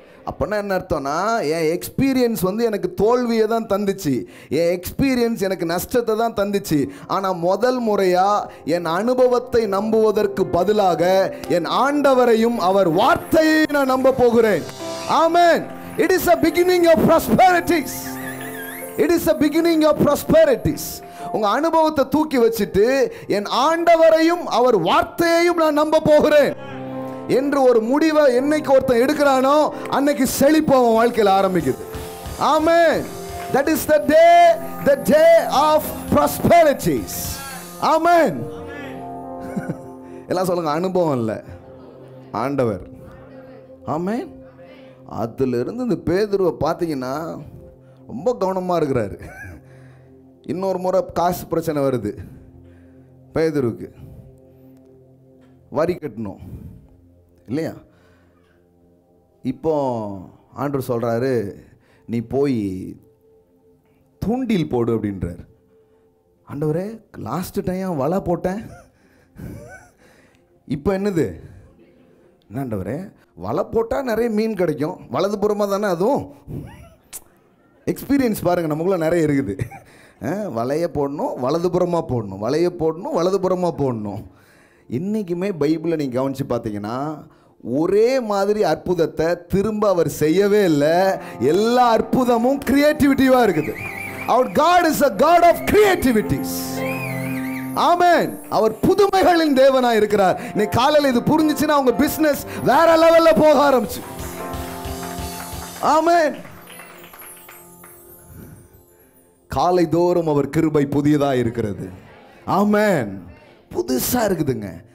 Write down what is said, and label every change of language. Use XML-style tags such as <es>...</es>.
<ta>அப்படின்னா என்ன அர்த்தம்னா, என் எக்ஸ்பீரியன்ஸ் எனக்கு தோல்வியை தான் தந்துச்சு, என் எக்ஸ்பீரியன்ஸ் எனக்கு நஷ்டத்தை தான் தந்துச்சு. ஆனால் முதல் முறையாக என் அனுபவத்தை நம்புவதற்கு பதிலாக என் ஆண்டவரையும் அவர் வார்த்தையை நான் நம்ப போகிறேன். ஆமென்.</ta> <en>It is a beginning of prosperities. It is a beginning of prosperities.</en> <ta>உங்க அனுபவத்தை தூக்கி வச்சுட்டு என் ஆண்டவரையும் அவர் வார்த்தையையும் நான் நம்ப போகிறேன் என்று ஒரு முடிவை என்னைக்கு ஒருத்தன் எடுக்கிறானோ அன்னைக்கு செழிப்பு அவன் வாழ்க்கையில் ஆரம்பிக்குது. ஆமென்.</ta> <en>That is the day of prosperities.</en> <ta>ஆமென். எல்லாம் சொல்லுங்க, அனுபவம் இல்லை, ஆண்டவர். ஆமென். அதிலிருந்து இந்த பேதுருவை பார்த்தீங்கன்னா ரொம்ப கவனமாக இருக்கிறாரு. இன்னொரு முறை காசு பிரச்சனை வருது பேதுருக்கு, வரி கட்டணும் இல்லையா? இப்போ ஆண்டவர் சொல்கிறாரு, நீ போய் தூண்டில் போடு அப்படின்றார். ஆண்டவரே,</ta> <en>last time</en> <ta>வலை போட்டேன், இப்போ என்னது? ஆண்டவரே, வலை போட்டால் நிறைய மீன் கிடைக்கும், வலதுபுறமாக தானே அதுவும். எக்ஸ்பீரியன்ஸ் பாருங்கள், நமக்குள்ள நிறைய இருக்குது. வலைய போடணும், வலதுபுறமாக போடணும், வலைய போடணும், வலதுபுறமாக போடணும். இன்றைக்குமே பைபிளை நீங்கள் கவனித்து பார்த்தீங்கன்னா ஒரே மாதிரி அற்புதத்தை திரும்ப அவர் செய்யவே இல்லை. எல்லா அற்புதமும் கிரியேட்டிவிட்டியாக இருக்குது. அவர்</ta> <en>God is a God of creativities.</en> <ta>ஆமென். அவர் புதுமைகளின் தேவனாக இருக்கிறார். இன்னைக்கு காலையில் இது புரிஞ்சிச்சுன்னா உங்க பிசினஸ் வேற லெவல்ல போக ஆரம்பிச்சு. ஆமென். காலை தோறும் அவர் கிருபை புதியதாக இருக்கிறது. ஆமென். புதுசா இருக்குதுங்க.</ta>